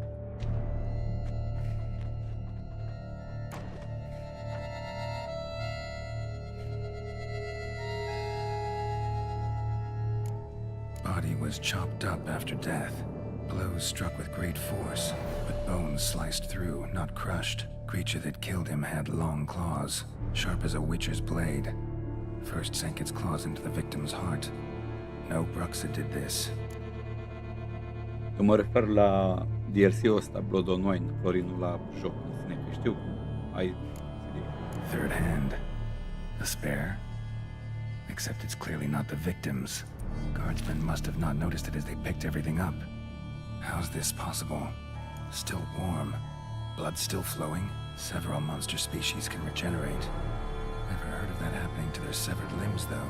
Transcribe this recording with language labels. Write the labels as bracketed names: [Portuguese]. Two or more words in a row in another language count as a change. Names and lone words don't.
[English] Body was chopped up after death. Blows struck with great force, but bones sliced through, not crushed. Creature that killed him had long claws, sharp as a witcher's blade. First sank its claws into the victim's heart. No Bruxa did this. [Romanian] Eu mă refer la DLC-ul ăsta, Blood on Wine, Florin, nu la joc. Că știu cum ai CD. [English] Third hand. A spare? Except it's clearly not the victim's. Guardsmen must have not noticed it as they picked everything up. How's this possible? Still warm. Blood still flowing. Several monster species can regenerate. Never heard of that happening to their severed limbs, though.